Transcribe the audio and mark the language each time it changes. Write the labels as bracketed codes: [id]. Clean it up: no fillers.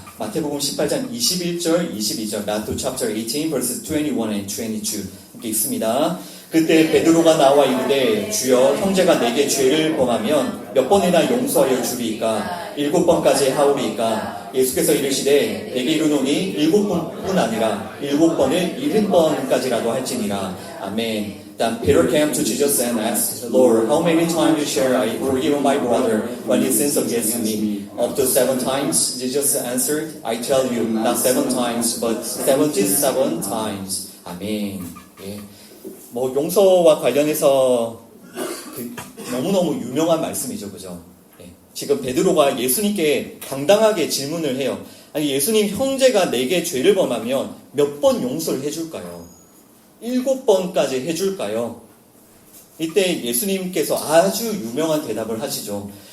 [ko] 마태복음 18장 21절, 22절, [en] Matthew chapter 18, verses 21 and 22 [ko] 이렇게 있습니다. 그때 베드로가 나와 이르되 주여 형제가 내게 죄를 범하면 몇 번이나 용서하여 주리이까 7번까지 하오리이까 예수께서 이르시되 내게 이르노니 7번뿐 아니라 7번을 70번까지라도 할지니라. 아멘. [en] Then Peter came to Jesus and asked, Lord, how many times shall I forgive my brother when he sins against me? Up to 7 times? Jesus answered, I tell you, not 7 times, but 77 times. [ko] 아멘. 예. 뭐 용서와 관련해서 너무너무 유명한 말씀이죠, 그죠? 예. 지금 베드로가 예수님께 당당하게 질문을 해요. 아니 예수님, 형제가 내게 죄를 범하면 몇 번 용서를 해줄까요? 7번까지 해줄까요? 이때 예수님께서 아주 유명한 대답을 하시죠.